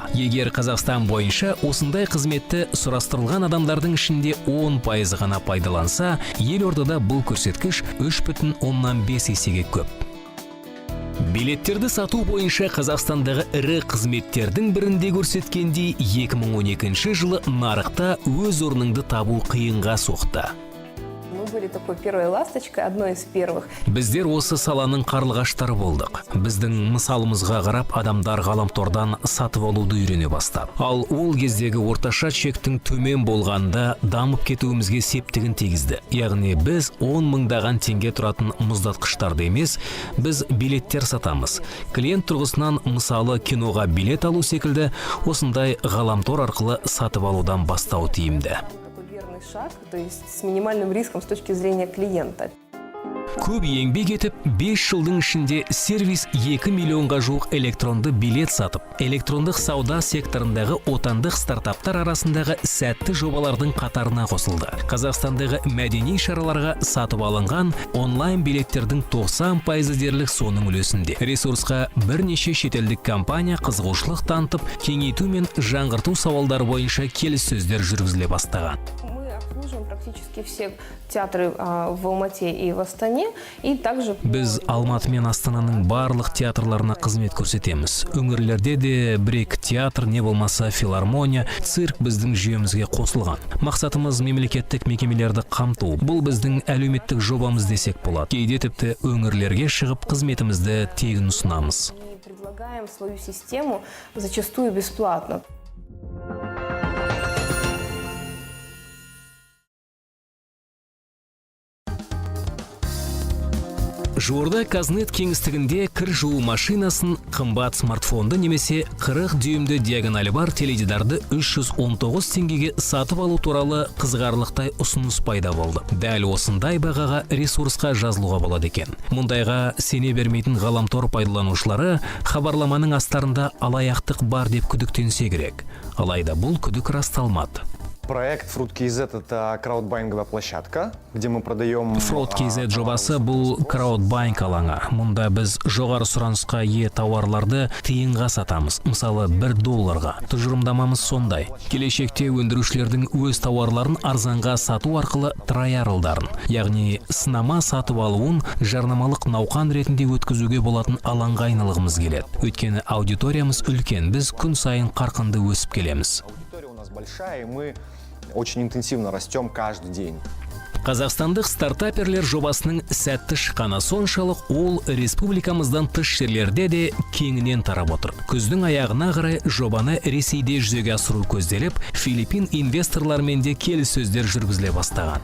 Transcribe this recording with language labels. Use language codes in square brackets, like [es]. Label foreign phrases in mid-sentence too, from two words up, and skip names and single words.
[kk] Егер Қазақстан бойынша осындай қызметті сұрастырылған адамдардың ішінде 10% ғана пайдаланса, елордада бұл көрсеткіш 3,5 есеге көп. Билеттерді сату бойынша Қазақстандағы ірі қызметтердің бірінде көрсеткендей 2012 жылы нарықта өз орныңды табу қиынға соқты. [ru] были такой первой ласточкой, одной из первых. [kk] Біздер осы саланың қарлығаштары болдық. Біздің мысалымызға қарап адамдар ғаламтордан сатып алуды үйрене бастады. Ал ол кездегі орташа чектің төмен болғанда дамып кетуімізге септігін тигізді. Яғни біз 10 мыңдаған теңге тұратын мұздатқыштарды емес, біз билеттер сатамыз. Клиент тұрғысынан мысалы киноға билет алу секілді осындай ғаламтор арқылы сатып алудан бастау тиімді. [ru] Верный шаг, то есть с минимальным риском с точки зрения клиента. [kk] Көп еңбек етіп, 5 жылдың ішінде сервис 2 миллионға жуық электронды билет сатып, электрондық сауда секторындағы отандық стартаптар арасындағы сәтті жобалардың қатарына қосылды. Қазақстандағы мәдени шараларға сатып алынған онлайн билеттердің 90% дерлік соның үлесінде. Ресурсқа бірнеше шетелдік компания қызығушылық танытып, кеңейту мен жаңғырту сауалдары бойынша келіссөздер жүргізіле бастаған. [ru] Обслуживаем практически все театры в Алмате и в Астане, и также... [kk] Біз Алматы мен Астананың барлық театрларына қызмет көрсетеміз. Өңірлерде де брейк театр, не болмаса филармония, цирк біздің жүйемізге қосылған. Мақсатымыз мемлекеттік мекемелерді қамту. Бұл біздің әлеуметтік жобамыз десек болады. Кейде тіпті өңірлерге шығып қызметімізді тегін ұсынамыз. [ru] Предлагаем свою систему зачастую бесплатно. [kk] Жуырда Казнет кеңістігінде кір жуу машинасын, қымбат смартфонды немесе 40 дюймді диагоналі бар теледидарды 319 теңгеге сатып алу туралы қызғарлықтай ұсыныс пайда болды. Дәл осындай бағаға ресурсқа жазылуға болады екен. Мұндайға сене бермейтін ғаламтор пайдаланушылары хабарламаның астарында алаяқтық бар деп күдіктенсе керек. Алайда бұл күдік расталмады. [ru] Проект Fruit.kz – это краудбайинговая площадка, где мы продаем... [kk] Fruit.kz жобасы бұл краудбайинг алаңы. Мұнда біз жоғары сұранысқа ие тауарларды тиынға сатамыз. Мысалы $1. Тұжырымдамамыз сондай. Келешекте өндірушілердің өз тауарларын арзанға сату арқылы траярылдарын, яғни сынама сатып алуын жарнамалық науқан ретінде өткізуге болатын алаңға айналғымыз келеді. Өйткені аудиториямыз үлкен, біз күн сайын қарқынды өсіп келеміз. [ru] Аудитория у нас большая, и мы очень интенсивно растем каждый день. [kk] Қазақстандық стартаперлер жобасының сәтті шыққаны соншалық, ол республикамыздан тыс жерлерде де кеңінен тарап отыр. Күздің аяғына қарай жобаны Ресейде жүзеге асыру көзделіп, Филиппин инвесторлармен де келіссөздер жүргізіле бастаған.